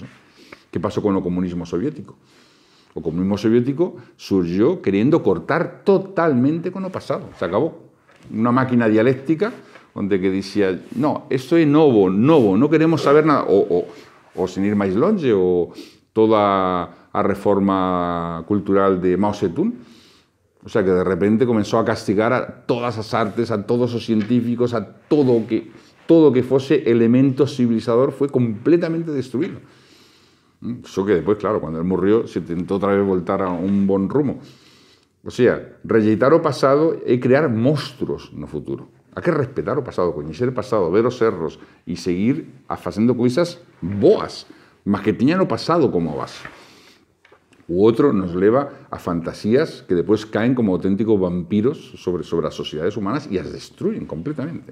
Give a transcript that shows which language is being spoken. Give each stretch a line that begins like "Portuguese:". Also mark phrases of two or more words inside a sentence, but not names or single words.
Galician: Que pasou con o comunismo soviético? O comunismo soviético
Spanish: surgió queriendo cortar totalmente
Galician: con o pasado.
Spanish: Se acabó.
Galician: Unha máquina dialéctica onde que dicía, no, esto é novo, non queremos saber nada. O sin ir máis longe, o toda a a reforma cultural de Mao Zedong.
Spanish: O sea, que de repente comenzó a castigar a todas las artes, a todos los científicos, a todo que fuese elemento civilizador fue completamente destruido. Eso que después, claro, cuando él murió, se intentó otra vez voltar a un buen rumbo. O sea,
Galician: rejeitar o pasado é crear monstruos no futuro.
Spanish: Hay que respetar
Galician: o pasado, coñecer o pasado, ver os erros e seguir facendo coisas boas, mas que tiñan o pasado como base. O outro nos leva a fantasías que despois caen como auténticos vampiros sobre as sociedades humanas e as
Spanish: destruyen completamente.